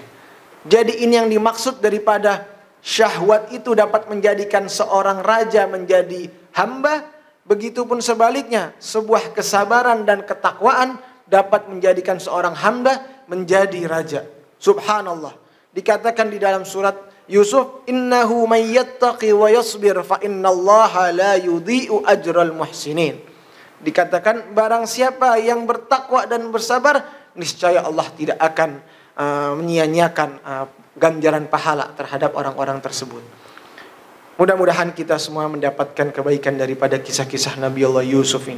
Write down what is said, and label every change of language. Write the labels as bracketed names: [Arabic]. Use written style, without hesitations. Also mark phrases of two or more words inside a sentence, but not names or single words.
[Indonesian] Jadi ini yang dimaksud daripada syahwat itu dapat menjadikan seorang raja menjadi hamba. Begitupun sebaliknya, sebuah kesabaran dan ketakwaan dapat menjadikan seorang hamba menjadi raja. Subhanallah. Dikatakan di dalam surat Yusuf, [Arabic] إنه من يتق ويصبر فإن الله لا يضيع أجر المحسنين. [Indonesian] Dikatakan barang siapa yang bertakwa dan bersabar, niscaya Allah tidak akan menyia-nyiakan ganjaran pahala terhadap orang-orang tersebut. Mudah-mudahan kita semua mendapatkan kebaikan daripada kisah-kisah Nabi Allah Yusuf ini.